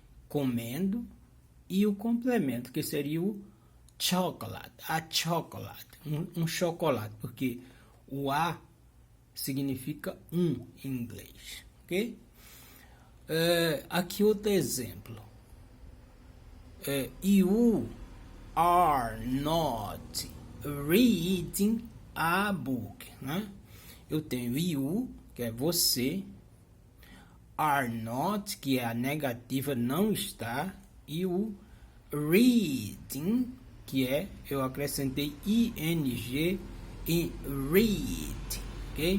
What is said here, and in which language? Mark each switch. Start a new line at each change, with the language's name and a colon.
Portuguese: Comendo, e o complemento, que seria o chocolate, a chocolate, um chocolate, porque o a significa em inglês, ok? Aqui outro exemplo.
English: You are not reading a book, né?
Portuguese: Eu tenho you, que é você, are not, que é a negativa, não está, e o reading, que é, eu acrescentei ing em read, ok?